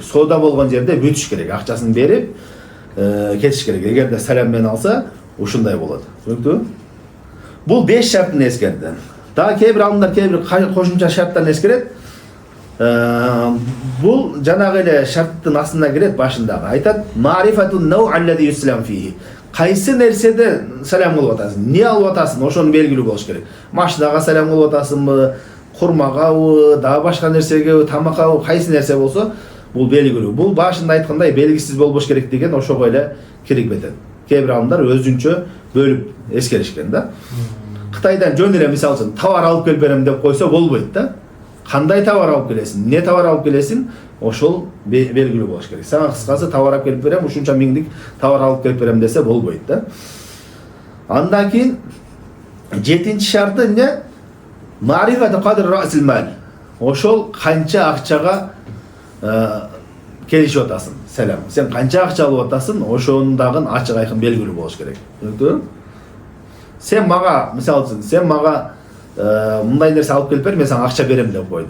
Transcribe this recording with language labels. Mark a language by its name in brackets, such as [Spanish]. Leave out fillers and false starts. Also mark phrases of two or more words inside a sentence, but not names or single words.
[Kyrgyz] Соода болгон жерде бүтүш керек. Акчасын берип кетиш керек. Эгерде салам менен алса, ушундай болот. Түшүнүктүбү? Бул 5 шартын эскерди. Дагы кээ бир алымдар кээ бир кошумча шарттарын эскерет. Бул жанагы эле шарттын астына кирет, башындагы. Айтат: [Arabic] "معرفة نوع الذي يسلم فيه". [Kyrgyz] Кайсы нерседе салам кылып атасың? Не алып атасың? Ошону белгилүү болуш керек. Машинага салам кылып атасыңбы, курмагабы, дагы башка нерсеге, тамакка, кайсы нерсе болсо, бул белгилүү. Бул башында айткандай белгисиз болбош керек деген ошого эле киргизет. Кээ бир алымдар өзүнчө бөлүп эскеришкен да. Кытайдан жөн эле мисалы үчүн товар алып келип берем деп койсо болбойт да. Кандай товар алып келесиң, не товар алып келесиң, ошол белгилүү болуш керек. Сага кыскасы товар алып келип берем, ушунча миңдик товар алып келип берем десе болбойт да. Андан кийин 7-чи шарты эмне? [Arabic] معرفة قدر رأس المال. [Kyrgyz] Ошол канча акчага келишип атасың, салам. Сен канча акча алып атасың, ошонун дагы ачык айкын белгилүү болуш керек. Түшүндүңбү? Сен мага, мисалы үчүн, сен мага мындай нерсе алып келип бер, мен сага акча берем деп койду.